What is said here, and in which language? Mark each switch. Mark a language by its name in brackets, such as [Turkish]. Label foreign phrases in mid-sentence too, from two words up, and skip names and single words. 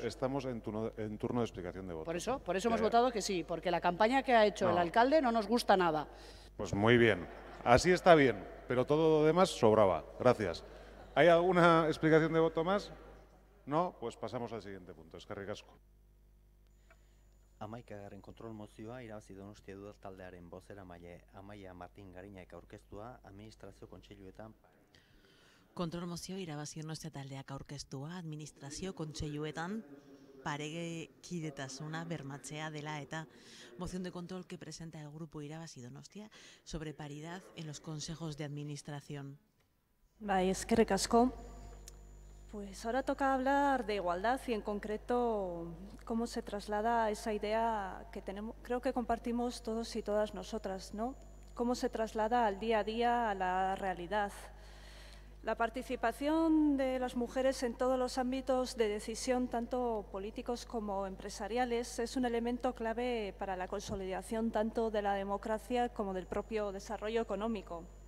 [Spanish] Estamos en turno de explicación de voto. Por eso hemos votado que sí, porque la campaña que ha hecho el alcalde no nos gusta nada. Pues muy bien. Así está bien, pero todo lo demás sobraba. Gracias. ¿Hay alguna explicación de voto más? No, pues pasamos al siguiente punto. [Basque] Eskerrik asko. Hamaikagarren kontrol mozioa irabazi Donostia Udaltaldearen bozeramaile Amaia Martin Gariñak aurkeztua administrazio kontseiluetan. Kontrol mozio irabazi Donostia taldeak aurkeztua administrazio kontseiluetan parekidetasuna bermatzea dela eta [Spanish] moción de control que presenta el grupo Irabazi Donostia sobre paridad en los consejos de administración. [Basque] Bai, eskerrik asko. [Spanish] Pues ahora toca hablar de igualdad y en concreto cómo se traslada esa idea que tenemos, creo que compartimos todos y todas nosotras, ¿no? Cómo se traslada al día a día a la realidad. La participación de las mujeres en todos los ámbitos de decisión, tanto políticos como empresariales, es un elemento clave para la consolidación tanto de la democracia como del propio desarrollo económico.